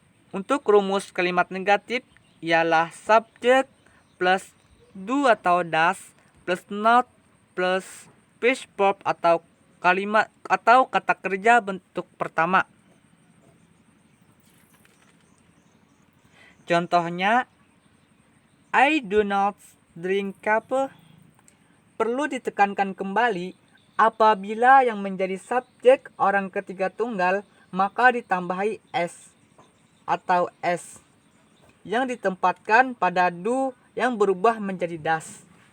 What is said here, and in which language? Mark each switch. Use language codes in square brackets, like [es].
[id] Untuk rumus kalimat negatif ialah subject plus do atau does plus not plus past verb atau kalimat atau kata kerja bentuk pertama. [en] Contohnya, I do not drink coffee. [id] Perlu ditekankan kembali, apabila yang menjadi subjek orang ketiga tunggal, maka ditambahi S atau S yang ditempatkan pada do yang berubah menjadi does.